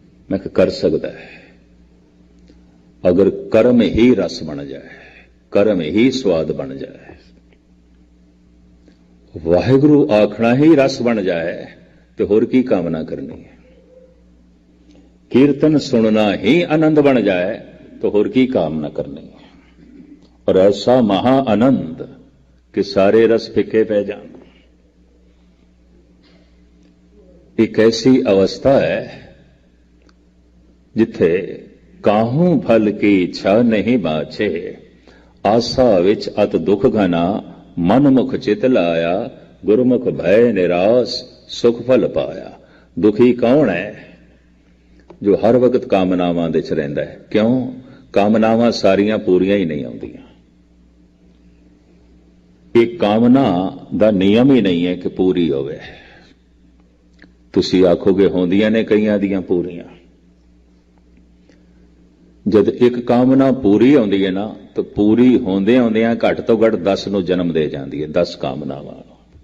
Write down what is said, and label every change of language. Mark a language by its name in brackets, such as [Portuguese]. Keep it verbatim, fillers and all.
[Punjabi] ਮੈਂ ਕਿਹਾ ਕਰ ਸਕਦਾ ਹੈ, ਅਗਰ ਕਰਮ ਹੀ ਰਸ ਬਣ ਜਾਏ, ਕਰਮ ਹੀ ਸਵਾਦ ਬਣ ਜਾਏ। ਵਾਹਿਗੁਰੂ ਆਖਣਾ ਹੀ ਰਸ ਬਣ ਜਾਏ ਤੇ ਹੋਰ ਕੀ ਕਾਮਨਾ ਕਰਨੀ ਹੈ? [Hindi] कीर्तन सुनना ही आनंद बन जाए तो और की कामना करनी है? और ऐसा महा आनंद कि सारे रस फिके पै जान। एक ऐसी अवस्था है जिथे काहू फल की इच्छा नहीं बाछे, आसा विच अत दुख घना, मनमुख चित लाया, गुरमुख भय निराश, सुख फल पाया। दुखी कौन है? [Punjabi] जो हर वक्त कामनावां दे च रहिंदा है। क्यों? कामनावां सारियां पूरीਆਂ ਹੀ ਨਹੀਂ ਆਉਂਦੀਆਂ। ਇਹ ਕਾਮਨਾ ਦਾ ਨਿਯਮ ਹੀ ਨਹੀਂ ਹੈ ਕਿ ਪੂਰੀ ਹੋਵੇ। ਤੁਸੀਂ ਆਖੋਗੇ ਹੁੰਦੀਆਂ ਨੇ ਕਈਆਂ ਦੀਆਂ ਪੂਰੀਆਂ। ਜਦ ਇੱਕ ਕਾਮਨਾ ਪੂਰੀ ਆਉਂਦੀ ਹੈ ਨਾ, ਤਾਂ ਪੂਰੀ ਹੁੰਦੇ ਆਉਂਦਿਆਂ ਘੱਟ ਤੋਂ ਘੱਟ ਦਸ ਨੂੰ ਜਨਮ ਦੇ ਜਾਂਦੀ ਹੈ, ਦਸ ਕਾਮਨਾਵਾਂ ਨੂੰ।